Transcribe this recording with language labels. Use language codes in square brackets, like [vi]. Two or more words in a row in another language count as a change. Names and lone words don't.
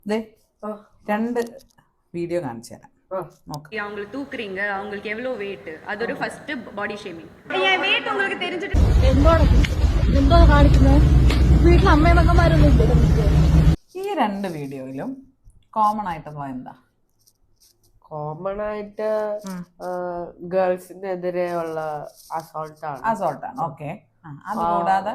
[ml] രണ്ട് വീഡിയോ കാണിച്ചു തരാം. [ta] அவங்களுக்கு தூக்குறீங்க, அவங்களுக்கு எவ்வளோ வெயிட், அது ஒரு [en] first body shaming. [ta] என் வெயிட் உங்களுக்கு தெரிஞ்சிட்டு [ml] എന്തോ കാണിക്കുന്നത്? വീട്ടിൽ അമ്മയമ്മമാരൊന്നും ഇല്ല. ഈ രണ്ട് വീഡിയോയിലും കോമൺ ആയിട്ടുള്ള എന്താ? കോമൺ ആയിട്ട് ഗേൾസിനെതിരെയുള്ള അസോൾട്ടാണ്. ഓക്കെ. അതുകൂടാതെ